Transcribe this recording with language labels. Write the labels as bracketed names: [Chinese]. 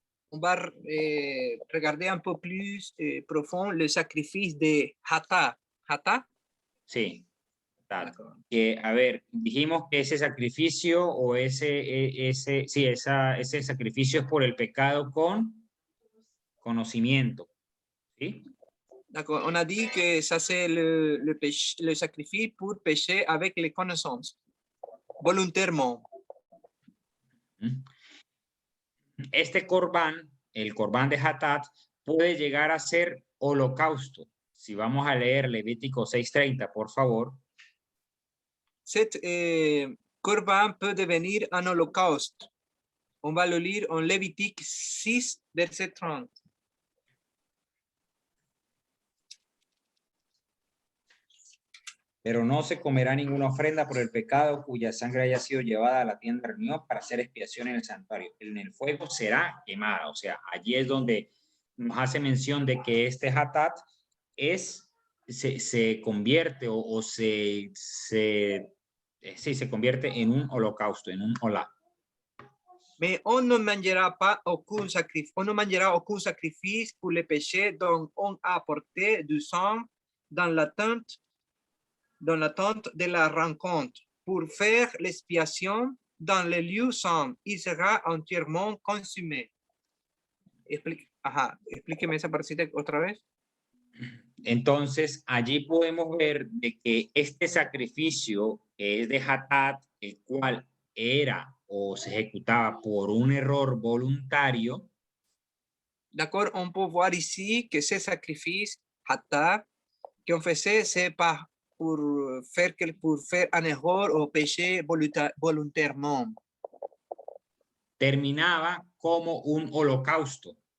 [French] On va regarder un peu plus profond le sacrifice de Hatat. ¿Hatat? [Spanish] Sí. Que, a ver, dijimos que ese sacrificio o ese sacrificio es por el pecado con conocimiento. ¿Sí? [French] D'accord. On a dit que ça c'est le sacrifice pour pécher avec les connaissances, volontairement. [Spanish] Este corbán, el corbán de Hatat, puede llegar a ser holocausto. Si vamos a leer Levítico 6:30, por favor. [French] Cet corban peut devenir un holocauste. On va le lire en Lévitique 6, verset 30. [Spanish] Pero no se comerá ninguna ofrenda por el pecado cuya sangre haya sido llevada a la tienda de reunión para hacer expiación en el santuario. En el fuego será quemada. O sea, allí es donde nos hace mención de que este Hatat se convierte se convierte en un holocausto, en un olá. [French] Mais on ne mangera pas aucun sacrifice, on ne mangera aucun sacrifice pour les péchés dont on a apporté du sang dans la tente de la rencontre pour faire l'expiation dans le lieu saint. Il sera entièrement consumé. [Spanish] Explíqueme esa partecita otra vez. Entonces, allí podemos ver de que este sacrificio que es de Hatat, el cual era o se ejecutaba por un error voluntario. [French] D'accord, on peut voir ici que ce sacrifice, Hatat, qu'on faisait, c'est pas pour faire un erreur o péché volontairement. [Spanish] Terminaba como un holocausto.